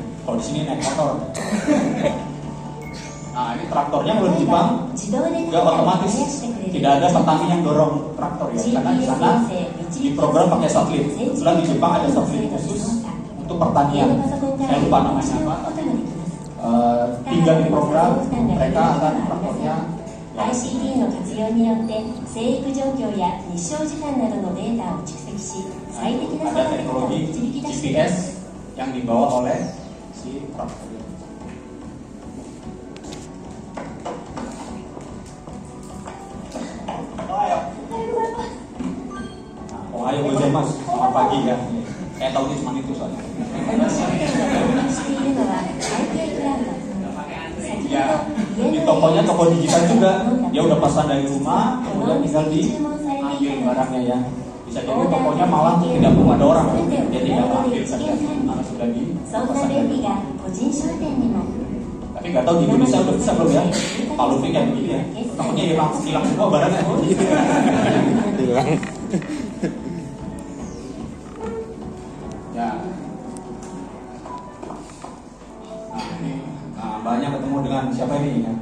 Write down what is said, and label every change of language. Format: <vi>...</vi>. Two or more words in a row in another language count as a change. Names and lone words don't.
<id>Kalau di sini naik motor. Nah, ini traktornya kalau di Jepang nggak otomatis, tidak ada petani yang dorong traktor ya, karena di sana diprogram pakai satelit. Kebetulan di Jepang ada satelit khusus untuk pertanian. Saya lupa namanya apa, tapi tinggal diprogram, mereka akan traktornya.</id> <ja>ICT の活用によって生育状況や日照時間などのデータを蓄積し、最適な育て方を導き出しています。</ja> <id>yang dibawa oleh si traktor.</id> <ja>おはようございます,</ja> <id>selamat pagi ya. Saya tahu ini cuma itu soalnya. Ya, di tokonya toko digital juga. Dia udah pesan dari rumah, kemudian tinggal diambil barangnya ya. Bisa jadi tokonya malah tidak perlu ada orang, dia tinggal ambil saja karena sudah dipesan dari rumah.</id> <ja>個人商店にも</ja> <id>Tapi nggak tahu di Indonesia udah bisa belum ya? Pak Lutfi kayak begini ya? Takutnya hilang semua barangnya. Hilang. Ya. Nah, banyak ketemu dengan siapa ini ya?</id>